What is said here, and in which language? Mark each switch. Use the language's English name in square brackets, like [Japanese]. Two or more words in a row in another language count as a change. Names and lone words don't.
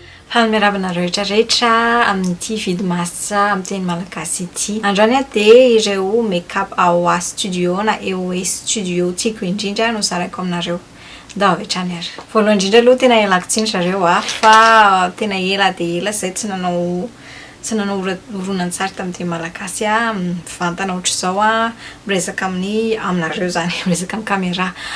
[Malagasy] Fanomiarabana rehetrarehetra amin'ity vidy masitra amin'ny teny malagasy ity. Androany dia ireo make-up AOA studio na EOA studio tiako indrindra no zarako aminareo. Ndao avy hatrany ary. Voalohany indrindra aloha tena ialako tsiny zareo fa tena ela dia ela izay tsy nanao horonan-tsary tamin'ny teny malagasy mivantana ohatr'izao miresaka aminareo zany miresaka amin'ny caméra.